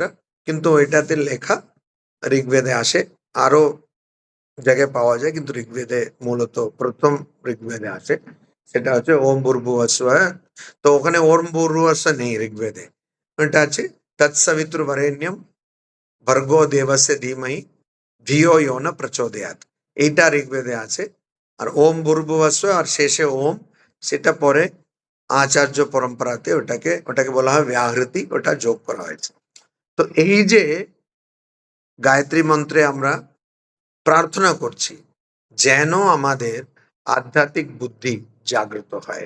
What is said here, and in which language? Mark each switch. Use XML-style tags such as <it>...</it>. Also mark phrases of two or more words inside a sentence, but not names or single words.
<bn>কিন্তু এটাতে লেখা ঋগ্বেদে আসে, আরো জায়গায় পাওয়া যায়, কিন্তু ঋগ্বেদে মূলত প্রথম ঋগ্বেদে আসে। সেটা হচ্ছে</bn> <sa>ওম ভূর্ভুবস্সুঃ।</sa> <bn>তো ওখানে</bn> <sa>ওম ভূর্ভুবস্সুঃ</sa> <bn>নেই ঋগ্বেদে, এটা আছে</bn> <sa>তৎসবিতুর্বরেণ্যম ভর্গো দেবস্য ধীমহি ধিয়ো ইয়ো ন প্রচোদয়াৎ।</sa> <bn>এইটা ঋগ্বেদে আছে। আর</bn> <sa>ওম ভূর্ভুবস্সুঃ</sa> <bn>আর শেষে ওম, সেটা পরে আচার্য পরম্পরাতে ওটাকে বলা হয় ব্যাহৃতি, ওটা যোগ করা হয়েছে। তো এই যে গায়ত্রী মন্ত্রে আমরা প্রার্থনা করছি যেন আমাদের আধ্যাত্মিক বুদ্ধি জাগ্রত হয়।</bn>